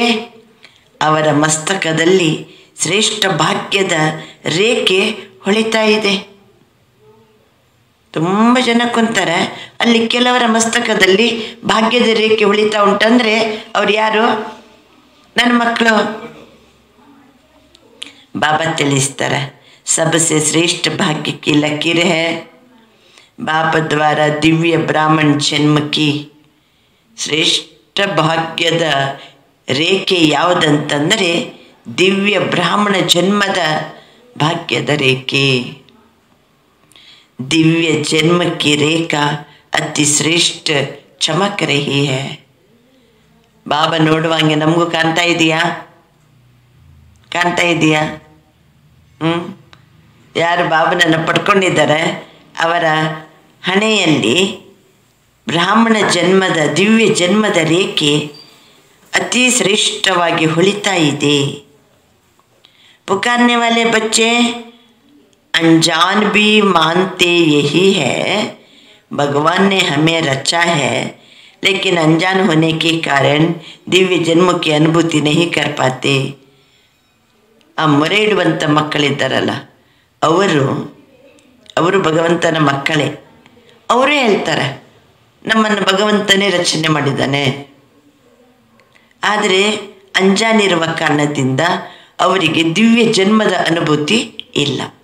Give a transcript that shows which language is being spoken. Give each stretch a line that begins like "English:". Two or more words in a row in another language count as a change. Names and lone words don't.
Kannada: ಅವರ ಮಸ್ತಕದಲ್ಲಿ ಶ್ರೇಷ್ಠ ಭಾಗ್ಯದ ರೇಖೆ ಹೊಳಿತಾ ಇದೆ. ತುಂಬ ಜನ ಕುಂತಾರೆ, ಅಲ್ಲಿ ಕೆಲವರ ಮಸ್ತಕದಲ್ಲಿ ಭಾಗ್ಯದ ರೇಖೆ ಹೊಳಿತಾ ಉಂಟಂದರೆ ಅವ್ರು ಯಾರು? ನನ್ನ ಮಕ್ಕಳು. बाबा ತಿಳಿಸ್ತಾರೆ,
Hindi: सबसे श्रेष्ठ भाग्य की लकीर है बाप द्वारा दिव्य ब्राह्मण जन्म की.
Kannada: ಶ್ರೇಷ್ಠ ಭಾಗ್ಯದ ರೇಖೆ ಯಾವುದಂತಂದರೆ ದಿವ್ಯ ಬ್ರಾಹ್ಮಣ ಜನ್ಮದ ಭಾಗ್ಯದ ರೇಖೆ.
Hindi: दिव्य जन्म की रेखा अति श्रेष्ठ चमक रही है.
Kannada: ಬಾಬಾ ನೋಡುವಂಗೆ ನಮಗೂ ಕಾಣ್ತಾ ಇದೆಯಾ? ಕಾಣ್ತಾ ಇದೆಯಾ? ಯಾರು ಬಾಬನನ್ನು ಪಡ್ಕೊಂಡಿದ್ದಾರೆ ಅವರ ಹಣೆಯಲ್ಲಿ ಬ್ರಾಹ್ಮಣ ಜನ್ಮದ ದಿವ್ಯ ಜನ್ಮದ ರೇಖೆ ಅತಿ ಶ್ರೇಷ್ಠವಾಗಿ ಹೊಳಿತಾ ಇದೆ.
Hindi: पुकारने वाले बच्चे अनजान भी मानते यही है, भगवान ने हमें रचा है, लेकिन अनजान होने के कारण दिव्य जन्म की अनुभूति नहीं कर पाते.
Kannada: ಆ ಮೊರೆ ಇಡುವಂಥ ಮಕ್ಕಳಿದ್ದಾರಲ್ಲ, ಅವರು ಭಗವಂತನ ಮಕ್ಕಳೇ. ಅವರೇ ಹೇಳ್ತಾರೆ, ನಮ್ಮನ್ನು ಭಗವಂತನೇ ರಚನೆ ಮಾಡಿದ್ದಾನೆ. ಆದರೆ ಅಂಜಾನಿರುವ ಕಾರಣದಿಂದ ಅವರಿಗೆ ದಿವ್ಯ ಜನ್ಮದ ಅನುಭೂತಿ ಇಲ್ಲ.